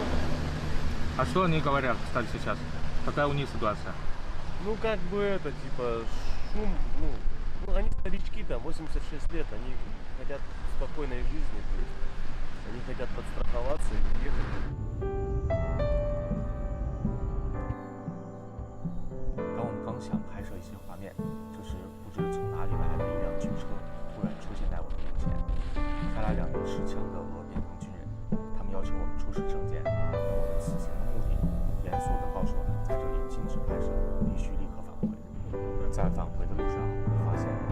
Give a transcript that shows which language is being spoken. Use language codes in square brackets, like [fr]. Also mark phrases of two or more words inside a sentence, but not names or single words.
[ru] А что они говорят, кстати, сейчас? Какая у них ситуация? Ну, как бы это, типа, шум, ну они старички, там, 86 лет, они хотят спокойной жизни, то есть они хотят подстраховаться и уехать. [zh] 当我们刚想拍摄一些画面，这时不知从哪里来的一辆军车突然出现在我们面前，开来2名持枪的俄边防军人，他们要求我们出示证件。我们此行的目的，严肃地告诉我们，在这里禁止拍摄，必须立刻返回。在返回的路上，我发现。